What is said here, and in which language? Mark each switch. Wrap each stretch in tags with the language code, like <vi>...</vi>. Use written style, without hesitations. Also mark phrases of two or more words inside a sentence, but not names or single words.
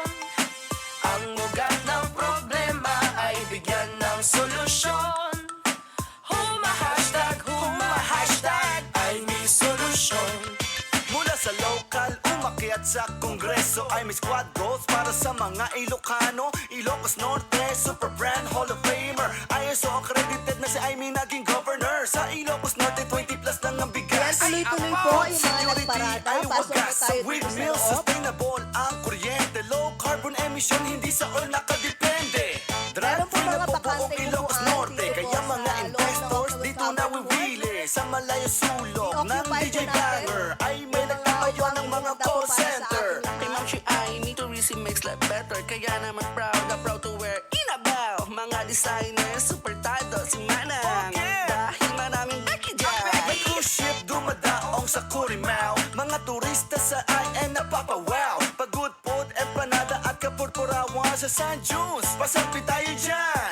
<tl>Ang ugat ng problema ay bigyan ng solusyon. Hashtag ay may solusyon. Mula sa local, umakyat sa kongreso ay may</tl> <en>squad goals</en> <tl>para sa mga Ilocano. Ilocos Norte,</tl> <en>Super Brand Hall of Famer.</en> <tl>ISO accredited na si Aimee naging governor. Sa Ilocos Norte, 20 plus lang ang bigas. Yan, tuloy-tuloy po yung mga nagparada. Ay Pasok po wagas sa tayo dito sa windmill, loob. sustainable ang kuryente.</tl> <en>Low carbon emission,</en> <tl>hindi sa oil nakadepende. Drug Meron po free na mga po buong bakanteng Ilocos upuan Norte. dito po Kaya sa mga loob ng investors Octagon dito na Covered wiwili. Sa malayo sulok ng I-occupy DJ po natin Banger ay may yung mga nagtatayo upuan ng mga na po call para sa center. ating Kay Ma'am Shi Aimee,</tl> <en>tourism makes life better.</en> <tl>Kaya naman proud na proud</tl> <en>to wear</en> <tl>Inabaw. Mga designers, super tado, si Manang. Okay. Dahil maraming Becky dyan. May cruise ship dumadaong sa Curimaw. Mga turista sa IN napapawaw. Pagod food, empanada at kapurpurawan sa San Junes. Pasapi tayo dyan.</tl>